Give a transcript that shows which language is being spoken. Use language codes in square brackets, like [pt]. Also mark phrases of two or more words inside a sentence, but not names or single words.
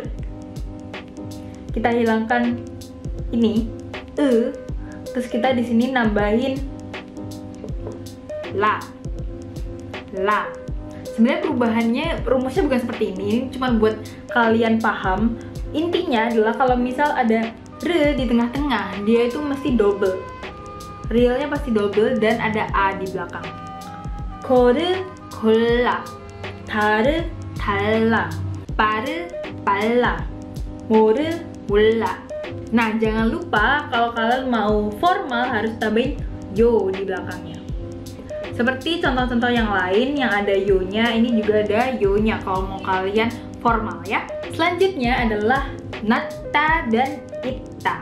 [id] Kita hilangkan ini terus kita di sini nambahin la. Sebenarnya perubahannya rumusnya bukan seperti ini, cuma buat kalian paham. Intinya adalah kalau misal ada re di tengah-tengah, dia itu mesti double. realnya pasti double dan ada a di belakang. [ko] 고르, 골라, 다르, 달라, 빠르, 빨라, 모르, 몰라. [id] Nah, jangan lupa kalau kalian mau formal harus tambahin yo di belakangnya. Seperti contoh-contoh yang lain yang ada yo-nya, ini juga ada yo-nya kalau mau kalian formal ya. Selanjutnya adalah natta dan itta.